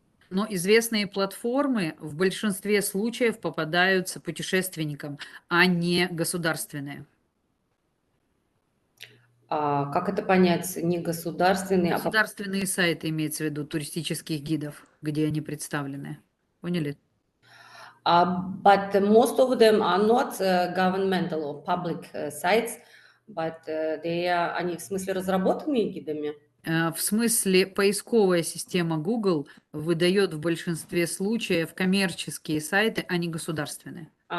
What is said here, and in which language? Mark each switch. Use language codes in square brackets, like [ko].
[ru] Но известные платформы в большинстве случаев попадаются путешественникам, а не государственные. Как это понять? Не государственные, Государственные сайты имеется в виду туристических гидов, где они представлены. Поняли? [en] But most of them are not governmental or public sites, but [ru] они в смысле разработанные гидами? В смысле, поисковая система Google выдает в большинстве случаев коммерческие сайты, а не государственные.